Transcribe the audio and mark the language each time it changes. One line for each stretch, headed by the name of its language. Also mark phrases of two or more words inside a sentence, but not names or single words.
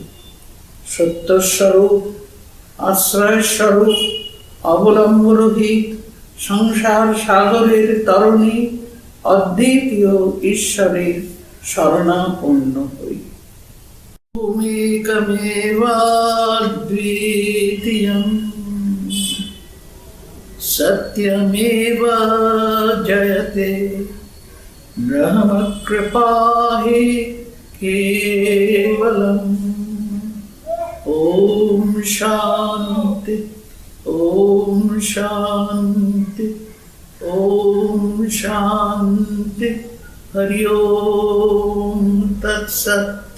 Bangla: সত্যস্বরূপ, আশ্রয়স্বরূপ, অবলম্বরহিত, সংসার সাগরের তরণী, অদ্বিতীয় ঈশ্বরের শরণাপন্ন হই।
Sanskrit: ভূমিকমেবাদ্বিতীয়ং সত্যমেব জয়তে, ব্রহ্মকৃপা হি কেবলম। ওম শান্তি, ওম শান্তি, ওম শান্তি। হরি ওম তৎসৎ।